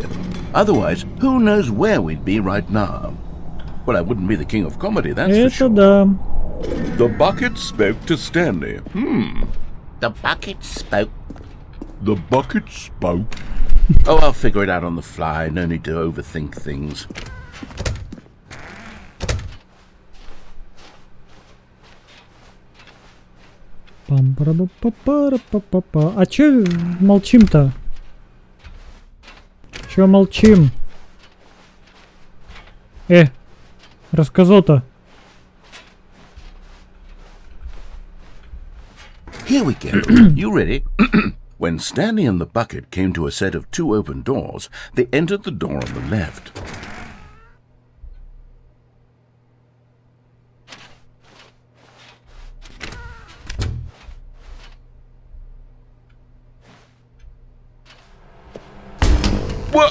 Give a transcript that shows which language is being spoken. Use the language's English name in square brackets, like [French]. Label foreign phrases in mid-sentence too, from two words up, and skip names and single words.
[English] Otherwise, who knows where we'd be right now. Well, I wouldn't be the king of comedy, that's for Это sure. да. The bucket spoke to Stanley. The bucket spoke. The bucket spoke. Oh, I'll figure it out on the fly. No need to overthink things. Пам-пара-па-па-пара-па-па-па. [Russian] А чё молчим-то? Чё молчим? Рассказал-то. [English] Here we go. You ready? When Stanley and the bucket came to a set of 2 open doors, they entered the door on the left. What?